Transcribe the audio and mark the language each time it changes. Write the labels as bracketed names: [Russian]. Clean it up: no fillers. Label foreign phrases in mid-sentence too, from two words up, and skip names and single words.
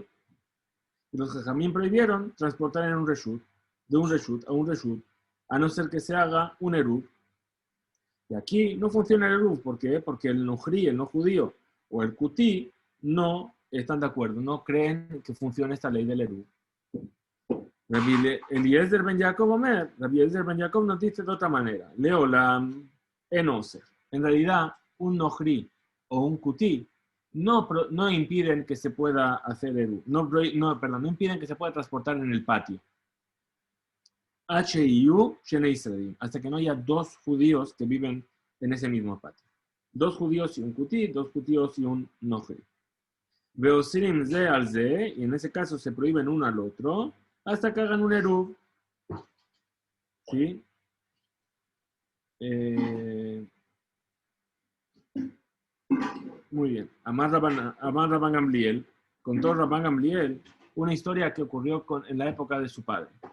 [Spanish] Los jajamim prohibieron transportar en un reshut, de un reshut a un reshut, a no ser que se haga un eruv. Y aquí no funciona el eruv. ¿Por qué? Porque el nohri, el no judío, o el kutí, no están de acuerdo, no creen que funcione esta ley del eruv. Eliezer ben Yaakov Omer, Rabbi Eliezer ben Yaakov nos dice de otra manera. Leo la enoser. En realidad, un nohri o un kutí no impiden que se pueda hacer eruv. No impiden que se pueda transportar en el patio. Hasta que no haya dos judíos que viven en ese mismo patio. Dos judíos y un kutí, dos judíos y un nohri. [Hebrew] ואוסרים זה על זה, [Spanish] y en ese caso se prohíben uno al otro, hasta que hagan un eruv. ¿Sí? Muy bien. Amar Rabban Gamliel, contó Rabban Gamliel una historia que ocurrió en la época de su padre.